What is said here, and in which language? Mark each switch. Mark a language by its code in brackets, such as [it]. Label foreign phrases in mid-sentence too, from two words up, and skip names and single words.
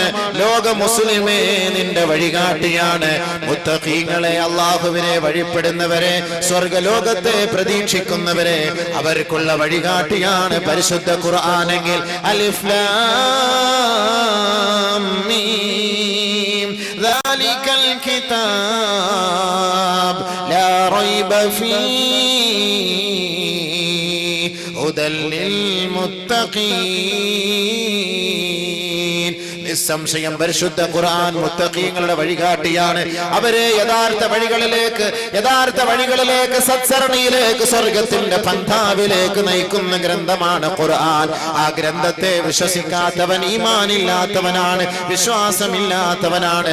[ml] ലോക മുസ്ലിമേ നിന്റെ വഴികാട്ടിയാണ്. മുത്തഖീങ്ങളെ, അല്ലാഹുവിനെ വഴിപ്പെടുന്നവരെ, സ്വർഗ്ഗലോകത്തെ പ്രതീക്ഷിക്കുന്നവരെ, അവർക്കുള്ള വഴികാട്ടിയാണ് പരിശുദ്ധ ഖുർആനെങ്കിൽ [ar] ألف لام ميم ذلك الكتاب لا ريب فيه هدى للمتقين. [ml] നിസ്സംശയം പരിശുദ്ധ ഖുർആൻ മുത്തഖീങ്ങളുടെ വഴികാട്ടിയാണ്. അവരെ യഥാർത്ഥ വഴികളിലേക്ക് സത്സരണിയിലേക്ക്, സ്വർഗത്തിന്റെ പന്ഥാവിലേക്ക് നയിക്കുന്ന ഗ്രന്ഥമാണ് ഖുർആൻ. ആ ഗ്രന്ഥത്തെ വിശ്വസിക്കാത്തവൻ ഈമാനില്ലാത്തവനാണ്, വിശ്വാസമില്ലാത്തവനാണ്.